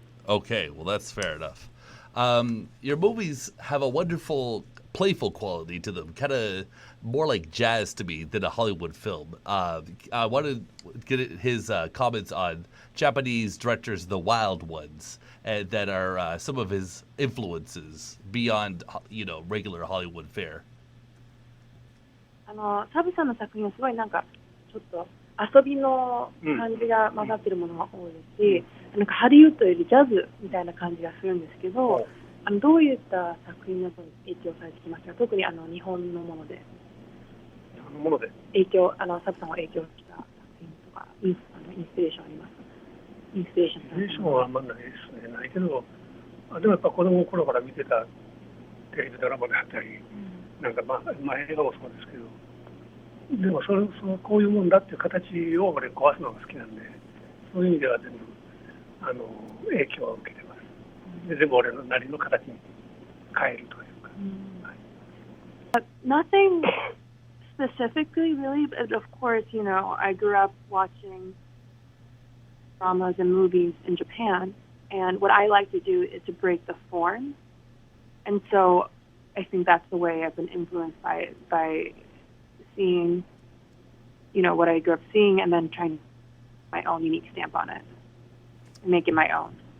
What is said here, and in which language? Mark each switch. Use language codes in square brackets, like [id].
[en] Okay, well that's fair enough. Your movies have a wonderful, playful quality to them, kind of more like jazz to me than a Hollywood film. I wanted to get his comments on Japanese directors, the wild ones, that are some of his influences beyond, regular Hollywood fare. [ja] サブさんの作品はすごいなんかちょっと遊びの感じが混ざってるものが多いですし、なんかハリウッドよりジャズみたいな感じがするんですけど、どういった作品の影響されてきましたか？特に日本のもので。日本のもので。影響サブさんを影響した作品とかインスピレーションありますか？インスピレーションはあんまりないですね。ないけど、でもやっぱ子供の頃から見てたテレビドラマであったり、なんか映画もそうですけど。でもこういうもんだっていう形を俺壊すのが好きなんで、そういう意味では全部影響を受けてます。で全部俺のなりの形に変えるというか。 [en] Nothing specifically, really, but of course, I grew up watching dramas and movies in Japan, and what I like to do is to break the form, and so I think that's the way I've been influenced by seeing, what I grew up seeing and then trying to put my own unique stamp on it and make it my own.